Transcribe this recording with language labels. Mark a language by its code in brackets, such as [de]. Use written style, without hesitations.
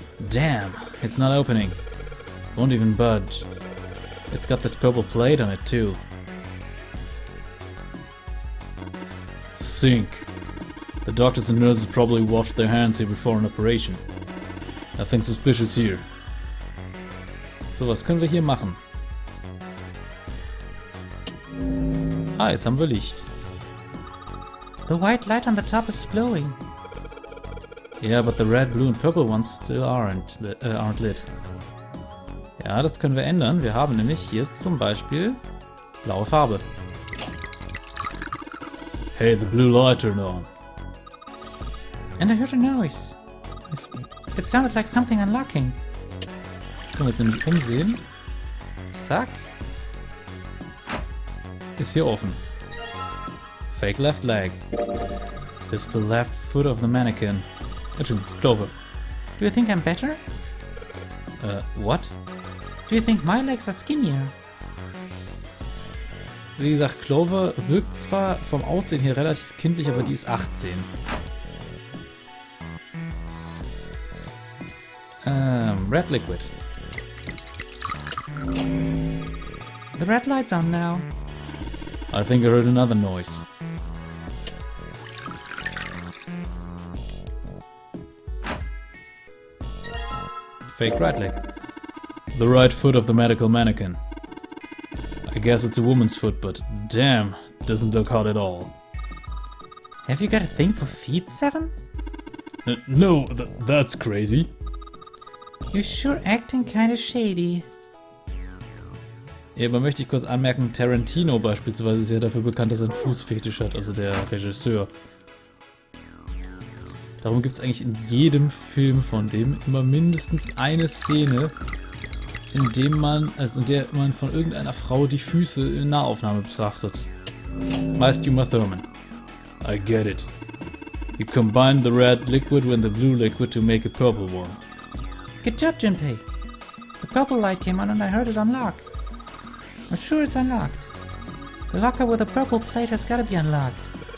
[en] Damn, it's not opening. Won't even budge. It's got this purple plate on it, too. Sink. The doctors and nurses probably washed their hands here before an operation. Nothing suspicious here. [de] So, was können wir hier machen? Ah, jetzt haben wir Licht. [en] The white light on the top is glowing. Yeah, but the red, blue and purple ones still aren't lit. [de] Ja, das können wir ändern. Wir haben nämlich hier zum Beispiel blaue Farbe. [en] Hey, the blue light turned on. And I heard a noise. It sounded like something unlocking. [de] Das können wir jetzt nämlich umsehen. Zack. Ist hier offen. [en] Fake left leg. This is the left foot of the mannequin. [de] Entschuldigung, Clover. [en] Do you think I'm better? What? Do you think my legs are skinnier? [de] Wie gesagt, Clover wirkt zwar vom Aussehen her relativ kindlich, aber die ist 18. [en] Red liquid. The red light's on now. I think I heard another noise. Fake right leg. The right foot of the medical mannequin. I guess it's a woman's foot, but damn, doesn't look hot at all. Have you got a thing for feet, Seven? No, that's crazy. You're sure acting kinda shady. [de] Ja, aber möchte ich kurz anmerken, Tarantino beispielsweise ist ja dafür bekannt, dass er einen Fußfetisch hat, also der Regisseur. Darum gibt es eigentlich in jedem Film von dem immer mindestens eine Szene, in der man von irgendeiner Frau die Füße in Nahaufnahme betrachtet. Meist Uma Thurman. [en] I get it. You combine the red liquid with the blue liquid to make a purple one. Good job, Junpei. The purple light came on and I heard it unlock. I'm sure it's unlocked. The locker with the purple plate has gotta be unlocked.